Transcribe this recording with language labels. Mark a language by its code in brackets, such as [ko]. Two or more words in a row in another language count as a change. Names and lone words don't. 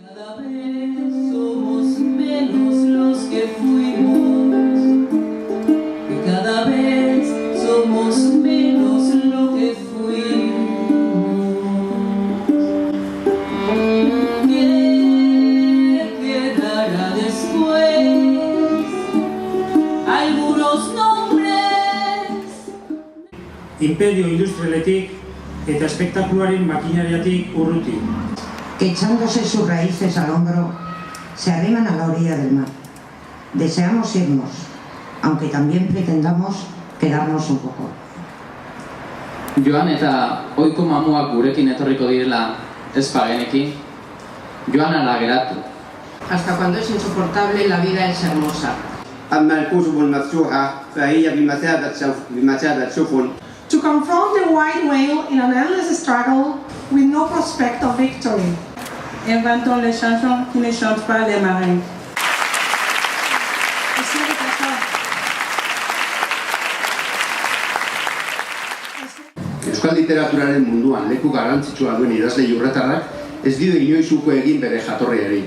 [es] Cada vez somos menos los que fuimos, que cada vez somos menos lo que fuimos. ¿Qué quedará después? Algunos nombres. [eu] Imperio industrialetik eta espektakularen makinariatik urruti. [es] Que echándose sus raíces al hombro, se arriman a la orilla del mar. Deseamos irnos, aunque también pretendamos quedarnos un poco. [eu] Joan eta ohiko mamuak gurekin etorriko direla ez bageneki, joan ala geratu. [es] Hasta cuando es insoportable, la vida es hermosa. [ar] أما الكتب المفتوحة فهي بمثابة سفن. [en] To confront the white whale in an endless struggle with no prospect of victory. [fr] Inventons les chansons qui ne chantent pas les marins. [eu] Euskal literaturaren munduan leku garrantzitsua duen idazle iurretarrak ez dio inoiz uko egin bere jatorriari.